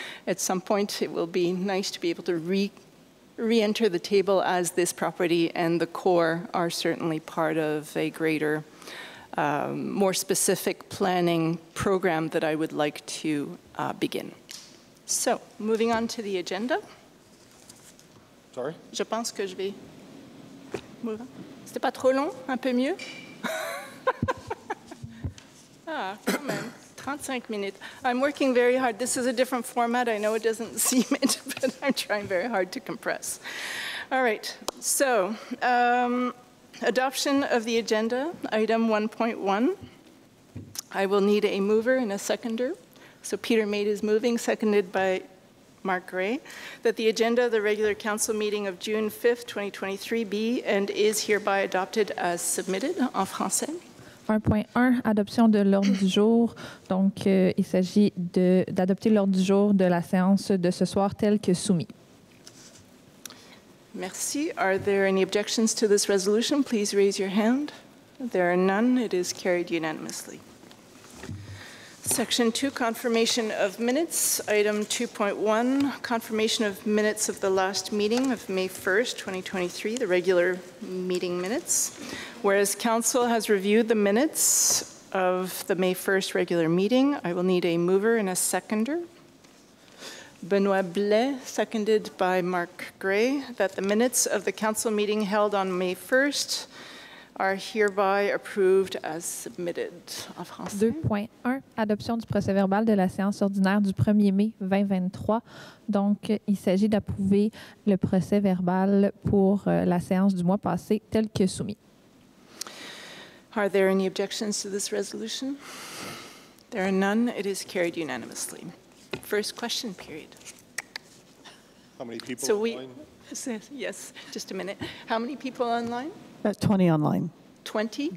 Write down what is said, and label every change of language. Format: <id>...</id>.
<en>At some point, it will be nice to be able to re-enter the table, as this property and the core are certainly part of a greater, more specific planning program that I would like to begin. So, moving on to the agenda. Sorry?</en> <fr>Je pense que je vais</fr> <en>move on.</en> <fr>C'était pas trop long? Un peu mieux? Ah, quand même.</fr> <en>35 minutes. I'm working very hard. This is a different format. I know it doesn't seem it, but I'm trying very hard to compress. All right. So, adoption of the agenda, item 1.1. I will need a mover and a seconder. So Peter made his moving, seconded by Mark Gray, that the agenda of the regular council meeting of June 5th, 2023 be and is hereby adopted as submitted</en> <fr>en français. 1.1, adoption de l'ordre du jour. Donc, il s'agit d'adopter l'ordre du jour de la séance de ce soir tel que soumis. Merci.</fr> <en>Are there any objections to this resolution? Please raise your hand. There are none. It is carried unanimously. Section 2, confirmation of minutes. Item 2.1, confirmation of minutes of the last meeting of May 1st, 2023, the regular meeting minutes. Whereas council has reviewed the minutes of the May 1st regular meeting, I will need a mover and a seconder. Benoit Blais, seconded by Mark Gray, that the minutes of the council meeting held on May 1st are hereby approved as submitted.</en> <fr>En français. 2.1, adoption du procès-verbal de la séance ordinaire du 1er mai 2023. Donc, il s'agit d'approuver le procès-verbal pour la séance du mois passé tel que soumis.</fr> <en>Are there any objections to this resolution? There are none. It is carried unanimously. First question period. How many people online? Yes, just a minute. How many people online? 20 online. 20?</en>